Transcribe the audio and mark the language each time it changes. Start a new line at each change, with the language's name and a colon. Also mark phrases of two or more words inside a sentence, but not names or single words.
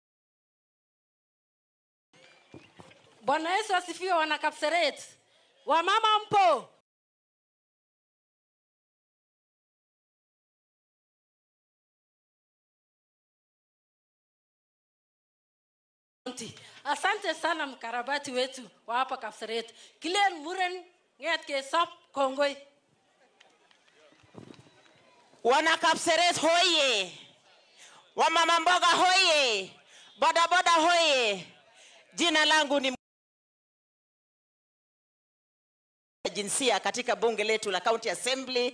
Swahili: Bwana Yesu asifiwe, wana Kapseret. Wamama mpo? Asante sana mkarabati wetu wa hapa Kapseret.
Kalenjin: Kilen muren nget ke sap kongoi.
Swahili: Wana Kapseret hoye. Wamama mboga hoye. Boda boda hoye. Jina langu ni jinsia katika bunge letu la County Assembly.